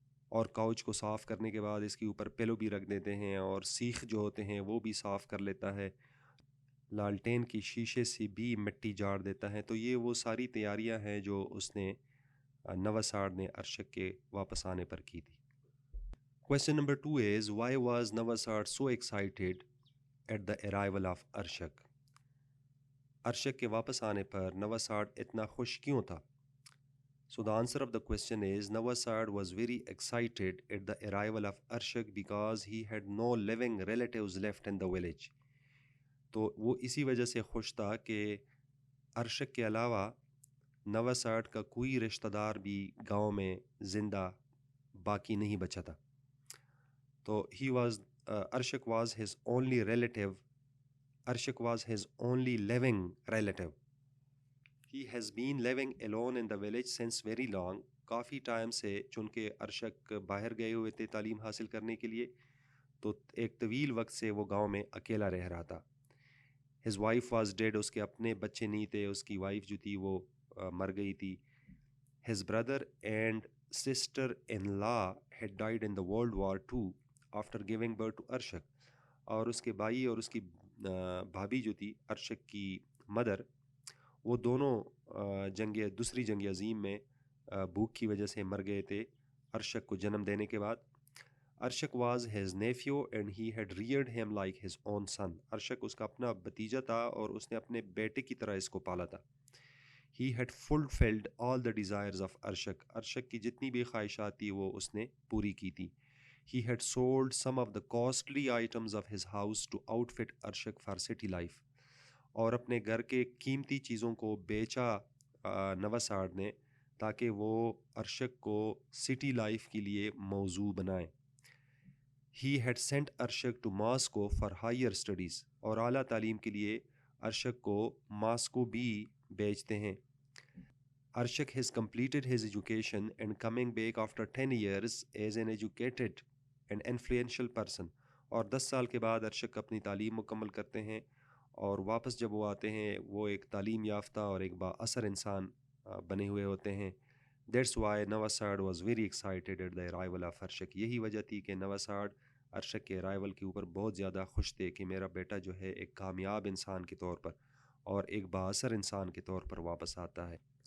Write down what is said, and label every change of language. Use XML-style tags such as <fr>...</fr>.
<ur>اور کاؤچ کو صاف کرنے کے بعد اس کے اوپر پیلو بھی رکھ دیتے ہیں، اور سیخ جو ہوتے ہیں وہ بھی صاف کر لیتا ہے، لالٹین کی شیشے سے بھی مٹی جاڑ دیتا ہے۔ تو یہ وہ ساری تیاریاں ہیں جو اس نے نوساڈ نے ارشک کے واپس آنے پر کی تھی۔</ur> <en>Question number 2 is, why was Navasad so excited at the arrival of Arshak?</en> <ur>Arshak کے واپس آنے پر نوساڈ اتنا خوش کیوں تھا؟</ur> <en>So the answer of the question is, Navasad was very excited at the arrival of Arshak because he had no living relatives left in the village.</en> <ur>تو وہ اسی وجہ سے خوش تھا کہ ارشک کے علاوہ نوساڈ کا کوئی رشتہ دار بھی گاؤں میں زندہ باقی نہیں بچا تھا۔ تو</ur> <en>Arshak was his only relative. Arshak was his only living relative. He has been living alone in the village since very long.</en> <ur>Coffee time سے، چونکہ ارشک باہر گئے ہوئے تھے تعلیم حاصل کرنے کے لیے، تو ایک طویل وقت سے وہ گاؤں میں اکیلا رہ رہا تھا۔</ur> <en>His wife was dead.</en> <ur>اس کے اپنے بچے نہیں تھے، اس کی وائف جو تھی وہ مر گئی تھی۔</ur> <en>His brother and sister-in-law had died in the World War II after giving birth to Arshak.</en> <ur>اور اس کے بھائی اور اس کی بھابھی جو تھی ارشک کی مدر، وہ دونوں دوسری جنگ عظیم میں بھوک کی وجہ سے مر گئے تھے ارشک کو جنم دینے کے بعد۔ Arshak</ur> <en>was his nephew and he had reared him like his own son.</en> <ur>Arshak اس کا اپنا بھتیجا تھا اور اس نے اپنے بیٹے کی طرح اس کو پالا تھا۔</ur> <en>He had fulfilled all the desires of Arshak.</en> <ur>Arshak کی جتنی بھی خواہشات تھی وہ اس نے پوری کی تھی۔</ur> <en>He had sold some of the costly items of his house to outfit Arshak for city life.</en> <ur>اور اپنے گھر کے قیمتی چیزوں کو بیچا نوساڈ نے تاکہ وہ ارشک کو سٹی لائف کے لیے موزوں بنائیں۔</ur> <en>He had sent Arshak to Moscow for higher studies.</en> <ur>اور اعلیٰ تعلیم کے لیے ارشک کو ماسکو بھی بیچتے ہیں۔</ur> <en>Arshak has completed his education and coming back after 10 years as an educated and influential person.</en> <ur>اور 10 سال کے بعد ارشک اپنی تعلیم مکمل کرتے ہیں، اور واپس جب وہ آتے ہیں وہ ایک تعلیم یافتہ اور ایک با اثر انسان بنے ہوئے ہوتے ہیں۔</ur> <en>That's why Navasad was very excited at the arrival of Arshak.</en> <ur>یہی وجہ تھی کہ نوساڈ ارشک کے arrival کے اوپر بہت زیادہ خوش تھے کہ میرا بیٹا جو ہے ایک کامیاب انسان کے طور پر اور ایک با اثر انسان کے طور پر واپس آتا ہے۔</ur>